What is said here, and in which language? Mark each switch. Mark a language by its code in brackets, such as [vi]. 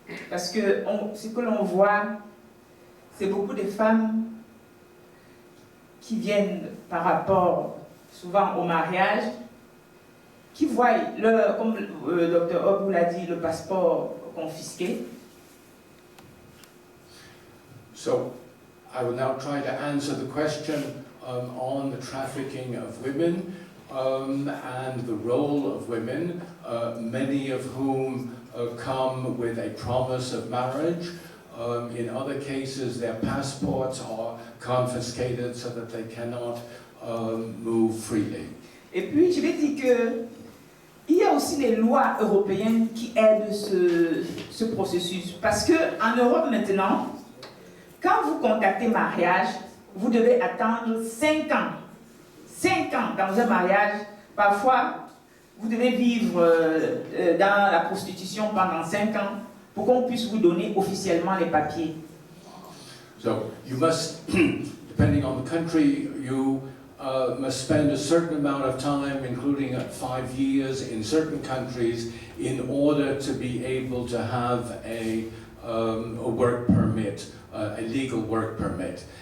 [fr] Parce que ce que l'on voit, c'est beaucoup de femmes qui viennent par rapport souvent au mariage, qui voient, comme le docteur Obou l'a dit, le passeport confisqué. [en] So, I will now try to answer the question on the trafficking of women and the role of women, many of whom come with a promise of marriage. In other cases, their passports are confiscated so that they cannot move freely. [fr] Et puis, je vais dire que il y a aussi les lois européennes qui aident ce processus. Parce qu'en Europe maintenant, quand vous contactez mariage, vous devez attendre 5 ans. 5 ans dans un mariage. Parfois, vous devez vivre dans la prostitution pendant 5 ans pour qu'on puisse vous donner officiellement les papiers. [en] So you must, depending on the country, you must spend a certain amount of time, including 5 years in certain countries, in order to be able to have a work permit, a legal work permit.